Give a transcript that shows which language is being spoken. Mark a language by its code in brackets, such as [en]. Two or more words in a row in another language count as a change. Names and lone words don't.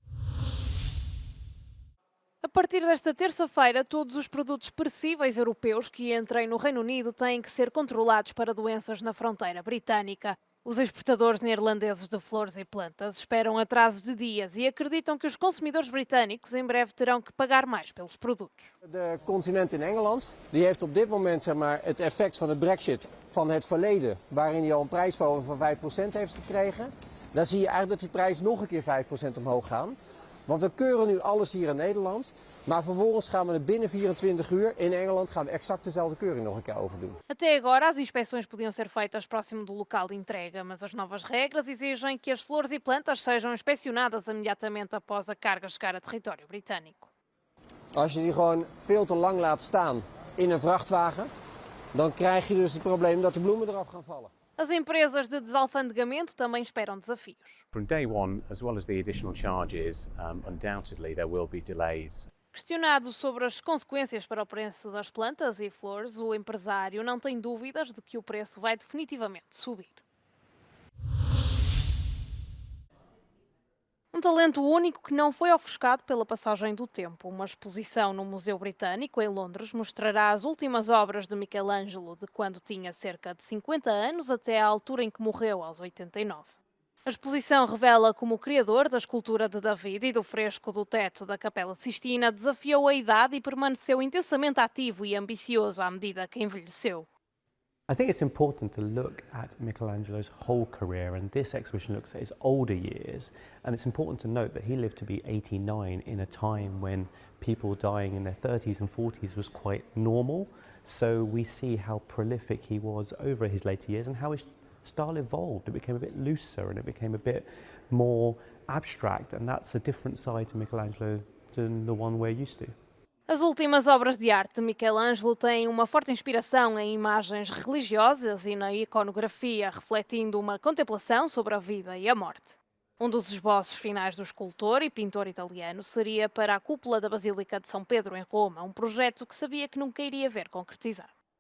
[pt] A partir desta terça-feira, todos os produtos perecíveis europeus que entrem no Reino Unido têm que ser controlados para doenças na fronteira britânica. Os exportadores neerlandeses de flores e plantas esperam atrasos de dias e acreditam que os consumidores britânicos em breve terão que pagar mais pelos produtos. [nl] De continent in Engeland die heeft op dit moment het effect van de Brexit van het verleden, waarin hij al een prijsverhoging van 5% heeft gekregen. Dan zie je eigenlijk dat die prijs nog een keer 5% omhoog gaan. Want we keuren nu alles hier in Nederland, maar vervolgens gaan we er binnen 24 uur in Engeland gaan we exact dezelfde keuring nog een keer overdoen. [pt] Até agora, as inspeções podiam ser feitas próximo do local de entrega, mas as novas regras exigem que as flores e plantas sejam inspecionadas imediatamente após a carga chegar a território britânico. [nl] Als je die gewoon veel te lang laat staan in een vrachtwagen, dan krijg je dus het probleem dat de bloemen eraf gaan vallen. [pt] As empresas de desalfandegamento também esperam desafios. [en] From day one, as well as the additional charges, undoubtedly there will be delays. [pt] Questionado sobre as consequências para o preço das plantas e flores, o empresário não tem dúvidas de que o preço vai definitivamente subir. talento único que não foi ofuscado pela passagem do tempo. Uma exposição no Museu Britânico, em Londres, mostrará as últimas obras de Michelangelo, de quando tinha cerca de 50 anos até à altura em que morreu, aos 89. A exposição revela como o criador da escultura de David e do fresco do teto da Capela Sistina desafiou a idade e permaneceu intensamente ativo e ambicioso à medida que envelheceu. [en] I think it's important to look at Michelangelo's whole career, and this exhibition looks at his older years, and it's important to note that he lived to be 89 in a time when people dying in their 30s and 40s was quite normal. So we see how prolific he was over his later years and how his style evolved. It became a bit looser and it became a bit more abstract, and that's a different side to Michelangelo than the one we're used to. [pt] As últimas obras de arte de Michelangelo têm uma forte inspiração em imagens religiosas e na iconografia, refletindo uma contemplação sobre a vida e a morte. Um dos esboços finais do escultor e pintor italiano seria para a cúpula da Basílica de São Pedro, em Roma, um projeto que sabia que nunca iria ver concretizado.